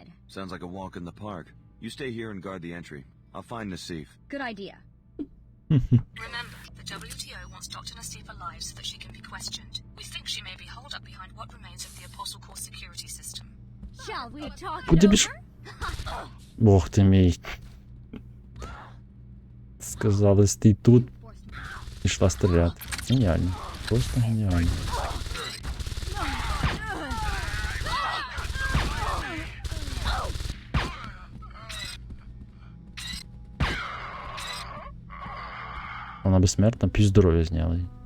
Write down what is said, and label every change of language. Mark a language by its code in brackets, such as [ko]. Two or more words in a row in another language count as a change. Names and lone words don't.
[en] Sounds like a walk in the park. You stay here and guard the entry. I'll find Nassif. Good idea. Remember, the WTO wants Dr. Nassif alive so that she can be questioned. We think she may be holed up behind what remains of the Apostle Core security system. Shall we talk it [uk] Куди [en] over? [uk] біж? Бог ти мій. Сказали, стій тут. Пішла стріляти. Геніально. Просто геніально. Вона безсмертна, півздоров'я зняли.